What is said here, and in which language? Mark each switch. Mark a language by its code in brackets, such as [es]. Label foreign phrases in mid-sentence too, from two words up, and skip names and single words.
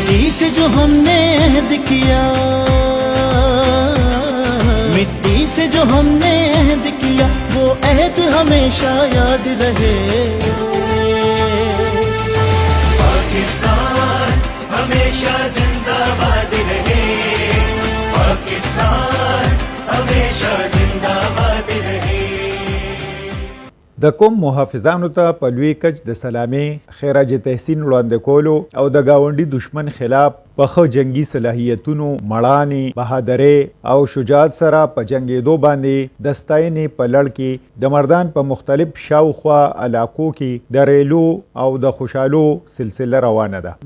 [ur] سے جو ہم نے عہد کیا، مٹی سے جو ہم نے عہد کیا، وہ عہد ہمیشہ یاد رہے. پاکستان ہمیشہ زندہ باد رہے، پاکستان ہمیشہ زندہ باد رہے. [ps] د کوم محافظانو ته په لوی کچ د سلامي خراج تحسین وړاندې کولو او د گاونډي دشمن خلاف په خو جنگي صلاحیتونو مړانې بهادرۍ او شجاعت سره په جنگېدو باندې د ستاینې په لړ کې د مردان په مختلف شاوخوا علاقو کې د ریلو او د خوشحالو سلسله روانه ده.